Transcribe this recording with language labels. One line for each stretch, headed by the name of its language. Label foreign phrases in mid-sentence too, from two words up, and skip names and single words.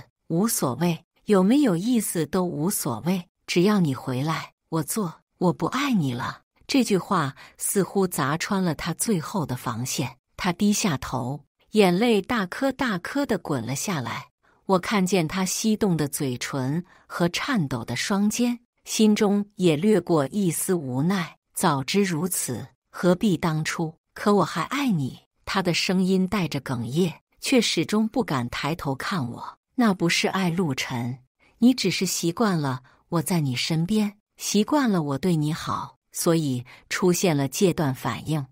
Chinese: 無所謂，有沒有意思都無所謂，只要你回來，我做。我不愛你了。這句話似乎砸穿了他最後的防線。他低下頭，眼淚大顆大顆地滾了下來。我看見他翕動的嘴唇和顫抖的雙肩，心中也掠過一絲無奈。早知如此，何必當初？可我還愛你。他的聲音帶着哽咽，卻始終不敢抬頭看我。那不是愛，陸晨，你只是習慣了我在你身邊，習慣了我對你好，所以出現了戒斷反應。